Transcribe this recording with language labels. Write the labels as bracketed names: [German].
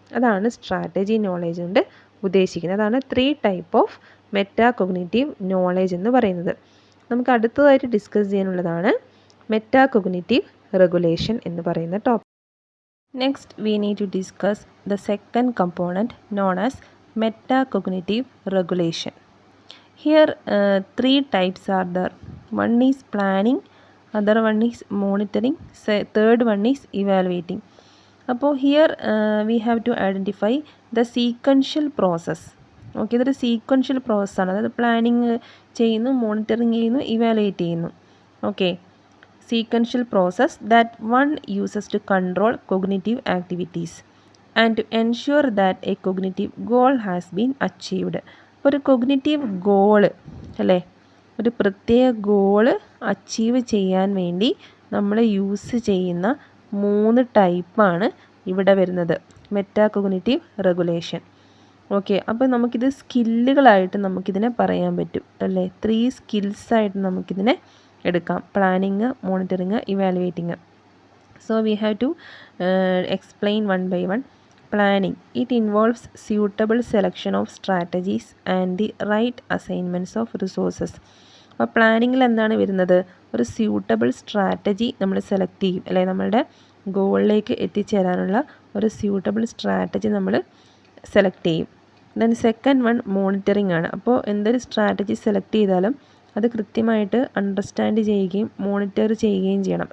[Malayalam] അതാണ് strategy knowledge കൊണ്ട് ഉദ്ദേശിക്കുന്നത്. അതാണ് 3 ടൈപ്പ് ഓഫ് മെറ്റാകോഗ്നിറ്റീവ് നോളേജ് എന്ന് പറയുന്നത്. നമുക്ക് അടുത്തതായിട്ട് ഡിസ്കസ് ചെയ്യാനുള്ളതാണ് മെറ്റാകോഗ്നിറ്റീവ് റെഗുലേഷൻ എന്ന് പറയുന്ന topic. [English] Next we need to discuss the second component known as metacognitive regulation. Here 3 types are there. One is planning, other one is monitoring, third one is evaluating. അപ്പോൾ here we have to identify the sequential process. [Malayalam] Okay, ഇതൊരു sequential പ്രോസസ്സാണ്. അതായത് planning ചെയ്യുന്നു, monitoring ചെയ്യുന്നു, evaluate ചെയ്യുന്നു. [English] Okay, sequential process that one uses to control cognitive activities and to ensure that a cognitive goal has been achieved. [Malayalam] ഒരു cognitive goal, അല്ലേ, ഒരു പ്രത്യേക ഗോള് അച്ചീവ് ചെയ്യാൻ വേണ്ടി നമ്മൾ യൂസ് ചെയ്യുന്ന 3 ടൈപ്പാണ് ഇവിടെ വരുന്നത് മെറ്റാകോഗ്നിറ്റീവ് റെഗുലേഷൻ. ഓക്കെ, അപ്പോൾ നമുക്കിത് സ്കില്ലുകളായിട്ട് നമുക്കിതിനെ പറയാൻ പറ്റും, അല്ലേ. 3 സ്കിൽസായിട്ട് നമുക്കിതിനെ എടുക്കാം: planning, monitoring, ഇവാലുവേറ്റിങ്. [English] So we have to explain one by one. Planning. It involves suitable selection of strategies and the right assignments of resources. [Malayalam] അപ്പോൾ പ്ലാനിങ്ങിൽ എന്താണ് വരുന്നത്, ഒരു സ്യൂട്ടബിൾ സ്ട്രാറ്റജി നമ്മൾ സെലക്ട് ചെയ്യും, അല്ലെ, നമ്മളുടെ ഗോളിലേക്ക് എത്തിച്ചേരാനുള്ള ഒരു സ്യൂട്ടബിൾ സ്ട്രാറ്റജി നമ്മൾ സെലക്ട് ചെയ്യും. [English] then second one [Malayalam] മോണിറ്ററിങ് ആണ്. അപ്പോൾ എന്തൊരു സ്ട്രാറ്റജി സെലക്ട് ചെയ്താലും അത് കൃത്യമായിട്ട് അണ്ടർസ്റ്റാൻഡ് ചെയ്യുകയും മോണിറ്റർ ചെയ്യുകയും ചെയ്യണം.